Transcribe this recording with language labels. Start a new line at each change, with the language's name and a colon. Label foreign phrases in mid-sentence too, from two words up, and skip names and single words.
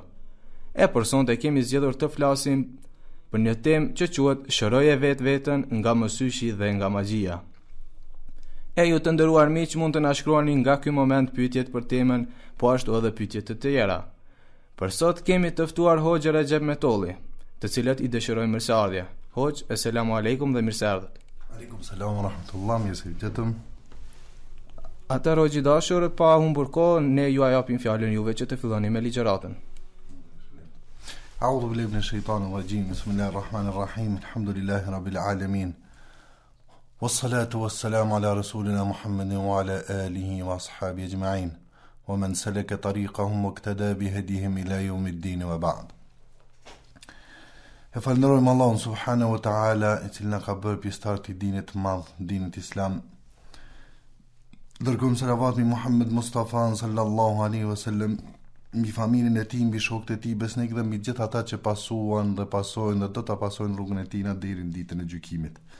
Albanian: E për sonte kemi zgjedhur të flasim për një temë që quhet shëroje vetveten nga mësyshi dhe nga magjia. E ju të nderuar miq, mund të na shkruani nga ky moment pyetjet për temën, po ashtu edhe pyetje të tjera. Për sot kemi të ftuar Hoxhën Recep Metolli, të cilët i dëshirojmë mirëseardhje. Hoxh,
Arabic: السلام عليكم
Albanian: dhe mirëseardhje.
Arabic: عليكم السلام ورحمة الله,
Albanian: mirë se vjetëm. Atëherë Hoxhë dashur, pa humbur kohë, ne ju japim fjalën juve që të filloni me ligjëratën.
Arabic: أعوذ بالله من الشيطان الرجيم. بسم الله الرحمن الرحيم. الحمد لله رب العالمين. والصلاة والسلام على رسولنا محمد وعلى آله وأصحابه أجمعين. ومن سلك طريقهم واقتدى بهديهم إلى يوم الدين وبعد.
Albanian: E falënderojmë Allahun
Arabic: سبحانه وتعالى,
Albanian: i cili na ka bërë pjesëtar të dinit të madh, dinit islam. Dërgojmë salavat mbi Muhammed Mustafa
Arabic: صلى الله عليه وسلم,
Albanian: mbi familjen e tij, mbi shokët e tij besnik dhe mbi gjithë ata që pasuan dhe pasojnë dhe do ta pasojnë rrugën e tij deri në ditën e gjykimit.